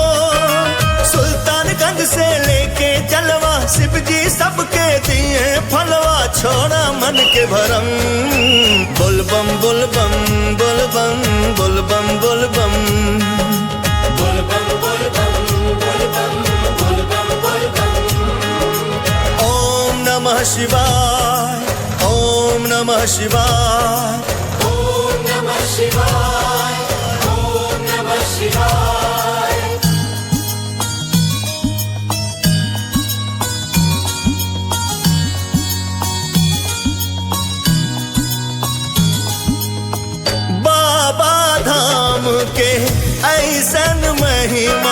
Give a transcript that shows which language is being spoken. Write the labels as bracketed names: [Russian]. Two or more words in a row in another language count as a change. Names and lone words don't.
[Bhojpuri] सुल्तानगंज से लेके जलवा, शिव जी सबके दिए फलवा, छोड़ा मन के भरम बोल बम बोल बम बोल बम बोल बम बोल बम बोल बम बोल बम बोल बम बोल बम बोल बम। [Sanskrit] ओम नमः शिवाय, ओम नमः शिवाय, ओम नमः शिवाय, ओम नमः शिवाय। [Bhojpuri] बाबा धाम के ऐसन महिमा,